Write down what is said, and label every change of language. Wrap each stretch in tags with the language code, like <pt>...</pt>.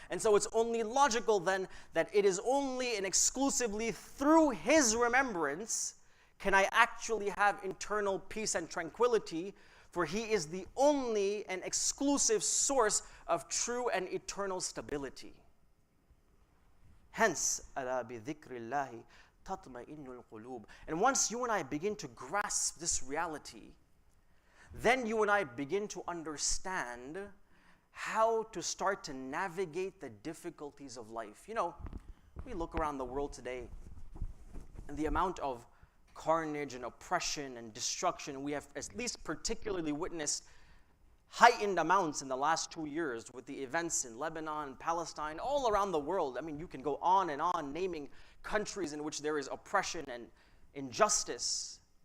<en>And so it's only logical then that it is only and exclusively through His remembrance can I actually have internal peace and tranquility, for He is the only and exclusive source of true and eternal stability. Hence,</en> <ar>أَلَا بِذِكْرِ اللَّهِ تَطْمَئِنُّ الْقُلُوبِ.</ar> <en>And once you and I begin to grasp this reality, then you and I begin to understand how to start to navigate the difficulties of life. You know, we look around the world today, and the amount of carnage and oppression and destruction we have at least particularly witnessed heightened amounts in the last 2 years with the events in Lebanon, Palestine, all around the world. I mean, you can go on and on naming countries in which there is oppression and injustice.</en>